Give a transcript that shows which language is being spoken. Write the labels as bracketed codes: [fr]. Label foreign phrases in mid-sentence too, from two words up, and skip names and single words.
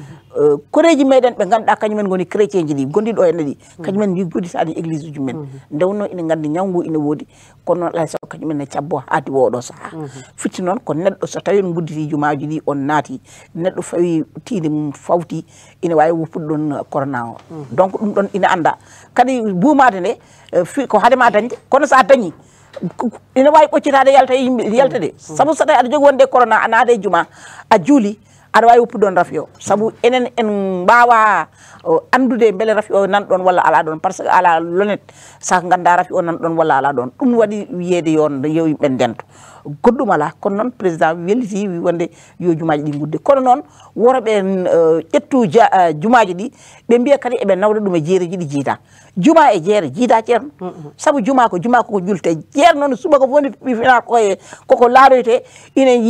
[ff] koreji meɗen ɓe ganduɗa kañumen goni chrétien ji ɗi gondiɗo henne ɗi kañumen ni gudditani église uji men nde wonno ina gandi ñaw ngu ina woodi kono noon alay sago kañumen ne cabbo haadi woɗo saaha fitti noon ko neɗɗo so tawi on gudditi jumaji ɗi on naati neɗɗo fawi tiinde mum fawti ina wawi woppude ɗon corona o donc ɗum ɗon ina anda kadi buumade nde ko haadema dañde kono sa dañi ina wawi ɓoccitade yalta yimɓe yalta de saabu so tawi aɗa jogui wonde corona a naada e juuma a juuli aɗa wawi woppude ɗon rafi o saabu enen en mbawa andude beele rafi o nan ɗon walla ala ɗon [fr] par ce que [ff] ala lonet sa ganda rafi o nan ɗon walla ala ɗon ɗum waɗi wiyeede yon yo yimɓe ndento goɗɗum ala kono noon président welliti wi wonde yo jumaji ɗi gudde kono noon worɓe ƴettu jumaji ɗi ɓe mbiya kadi eɓe nawda ɗum e jeereji ɗi jiita juma e jeere jiida ceerno saabu juma ko julte jeer noon suba ko woni fina koye koko laaroyte ina